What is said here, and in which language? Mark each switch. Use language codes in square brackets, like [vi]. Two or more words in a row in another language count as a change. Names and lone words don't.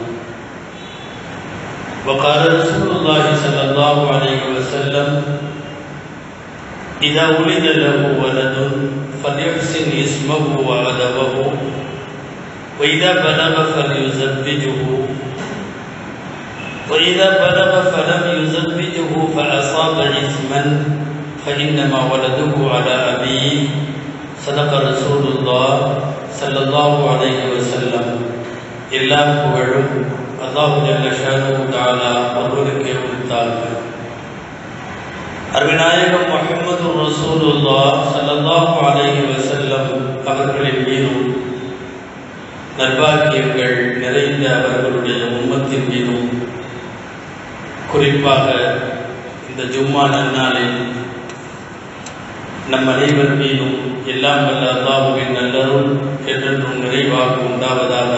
[ar] وقال رسول الله صلى الله عليه وسلم إذا ولد له ولد فليحسن اسمه وأدبه وإذا بلغ فليزوجه وإذا بلغ فلم يزوجه فأصاب إثما فإنما ولده على أبيه صدق رسول الله صلى الله عليه وسلم. [ta] எல்லாம் புகழும் அல்லாஹ் [ar] جل شأنه تعالى [ta] அவர்களுக்கே உரித்தார்கள். அருமைநாயகம் முஹம்மது [ar] رسول الله صلى الله عليه وسلم [ta] அவர்களின் மீதும் நற்பாக்கியங்கள் நிறைந்த அவர்களுடைய உம்மத்தின் மீதும் குறிப்பாக இந்த ஜும்மா நன்னாளில் நம் அனைவர் மீதும் எல்லாம் வல்ல அல்லாஹ்வின் நல்லருள் என்றென்றும் நிறைவாக உண்டாவதாக.